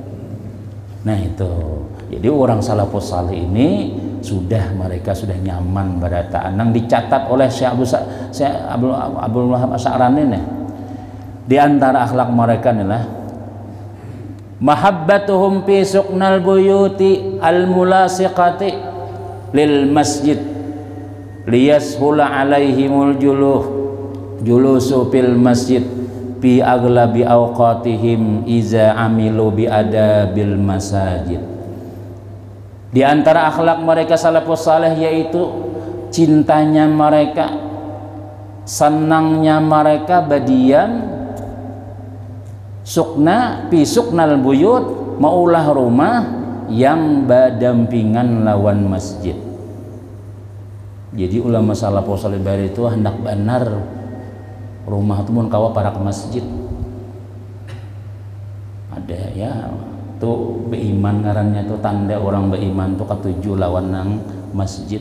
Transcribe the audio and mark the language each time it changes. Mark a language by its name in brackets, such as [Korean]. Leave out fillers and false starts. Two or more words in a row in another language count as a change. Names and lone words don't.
[Banjar] Nah itu jadi orang salafus saleh ini mereka sudah nyaman berataan nang dicatat oleh Syekh Abdul Wahab Asy'arani nih. Di antara akhlak mereka inilah [Arabic] محبتهم في سكنى البيوت الملاصقة للمسجد ليسهل عليهم الجلوس في المسجد في أغلب أوقاتهم إذا عملوا بآداب المساجد. [Banjar] Di antara akhlak mereka salafus saleh yaitu cintanya mereka, senangnya mereka berdiam sukna [Arabic] في سكنى البيوت, [Banjar] maulah rumah yang berdampingan lawan masjid. Jadi ulama salafus saleh itu hendak benar rumah itu mun kawa para ke masjid. Ada ya tuh beiman ngarannya tuh tanda orang beiman tuh ketujuh lawan nang masjid.